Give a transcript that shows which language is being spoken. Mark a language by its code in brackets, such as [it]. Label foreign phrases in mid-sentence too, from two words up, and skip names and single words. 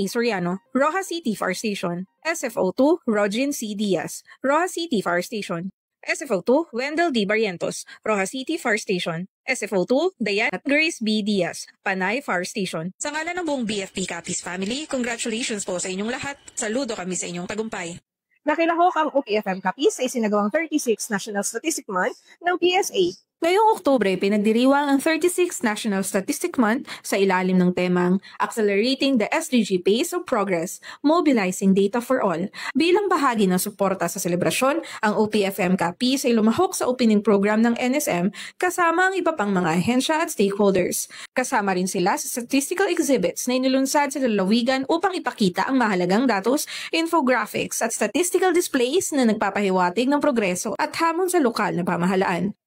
[tl] Soriano, Rojas City Fire Station. SFO2 Rogin C. Diaz, Rojas City Fire Station. SFO2 Wendell D. Barrientos, Rojas City Fire Station. SFO2 Dayan at Grace B. Diaz, Panay Fire Station. Sa ngalan ng buong BFP Capiz family, congratulations po sa inyong lahat. Saludo kami sa inyong tagumpay. Nakilahok ang OPFM Capiz sa isinagawang 36 National Statistic Month ng PSA. Ngayong Oktubre, pinagdiriwang ang 36th National Statistic Month sa ilalim ng temang Accelerating the SDG Pace of Progress, Mobilizing Data for All. Bilang bahagi ng suporta sa selebrasyon, ang OPFM Capiz ay lumahok sa [en] opening program [tl] ng NSM kasama ang iba pang mga ahensya at stakeholders. Kasama rin sila sa [en] statistical exhibits [tl] na inilunsad sa lalawigan upang ipakita ang mahalagang datos, infographics at [en] statistical displays [tl] na nagpapahiwatig ng progreso at hamon sa lokal na pamahalaan.